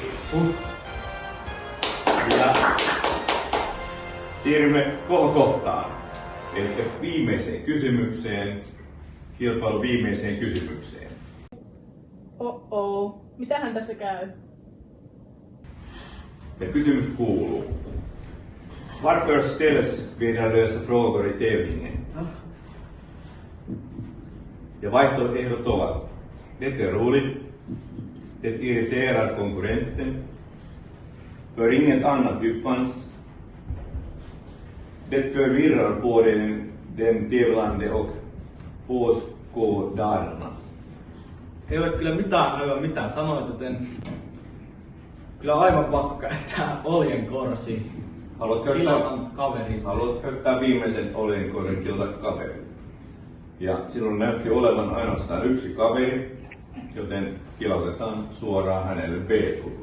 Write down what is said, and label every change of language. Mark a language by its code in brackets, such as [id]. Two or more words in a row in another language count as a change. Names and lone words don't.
[fi] Ja siirrymme kohtaan. Eli viimeiseen kysymykseen, kilpailun viimeiseen kysymykseen. Mitähän tässä käy? Ja kysymys kuuluu. [sv] Varför ställs vederlösa frågor i tävlingen? [fi] Ja vaihtoehdot ovat. [sv] Det är roligt. Det irriterar konkurrenten. För inget annat uppfanns. Det förvirrar både den tävlande och åskådarna. [fi] Ei ole kyllä aivan mitään sanoit, joten kyllä aivan pakko käyttää oljenkorsi. Kilautan kaverin. Haluat käyttää viimeisen oljenkorren kilata kaverin. Ja silloin näytti olevan ainoastaan yksi kaveri, joten kilautetaan suoraan hänelle Veetulle.